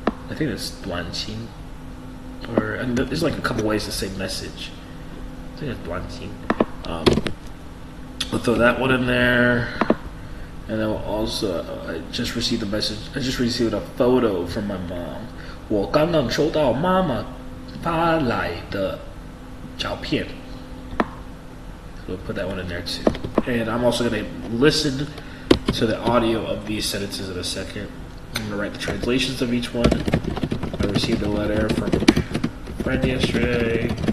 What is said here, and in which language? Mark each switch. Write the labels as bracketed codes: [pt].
[en] I think it's 短信. And there's like a couple ways to say message. I think it's 短信. We'll throw that one in there. And then we'll also, I just received a message. I just received a photo from my mom. [zh] 我刚刚收到妈妈发来的照片. [en] So we'll put that one in there too. And I'm also going to listen to the audio of these sentences in a second. I'm going to write the translations of each one. I received a letter from a friend yesterday.